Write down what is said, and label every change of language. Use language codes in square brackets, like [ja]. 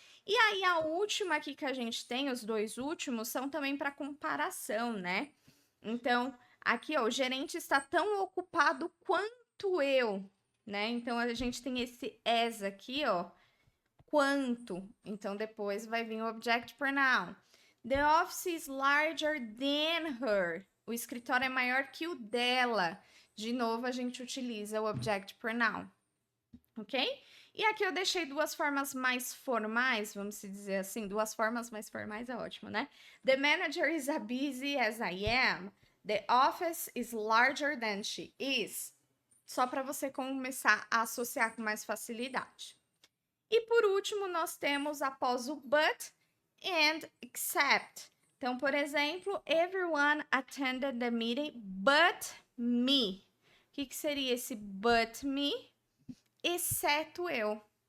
[pt] E aí, a última aqui que a gente tem, os dois últimos, são também para comparação, né? Então, aqui, ó, o gerente está tão ocupado quanto eu, né? Então, a gente tem esse as aqui, ó, quanto. Então, depois vai vir o object pronoun. [en] The office is larger than her. [pt] O escritório é maior que o dela. De novo, a gente utiliza o object pronoun, ok? E aqui eu deixei duas formas mais formais, vamos dizer assim, duas formas mais formais é ótimo, né? [en] The manager is as busy as I am. The office is larger than she is. [pt] Só para você começar a associar com mais facilidade. E por último, nós temos após o [en] but and except. [pt] Então, por exemplo, [en] everyone attended the meeting but me. [pt] O que seria esse [en] but me? [pt] Exceto eu.